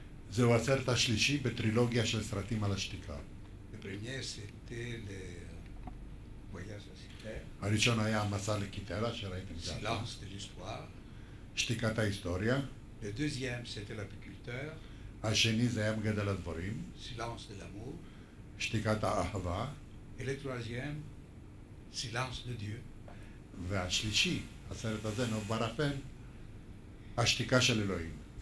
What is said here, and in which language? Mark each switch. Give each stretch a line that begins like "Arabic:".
Hebrew: זהו הסרט השלישי בטרילוגיה של סרטים על השתיקה.
French: Le premier, c'était le voyage à Cythère.
Hebrew: הראשון היה המסע לקיטרה שראיתם גם.
French: Silence de l'histoire.
Hebrew: שתיקת ההיסטוריה,
French: Le deuxième, c'était l'apiculteur,
Hebrew: השני זה היה מגדל הדברים,
French: silence de l'amour.
Hebrew: שתיקת האהבה,
French: Et le troisième, silence de Dieu.
Hebrew: והשלישי, הסרט הזה, נוף בערפל, השתיקה של אלוהים.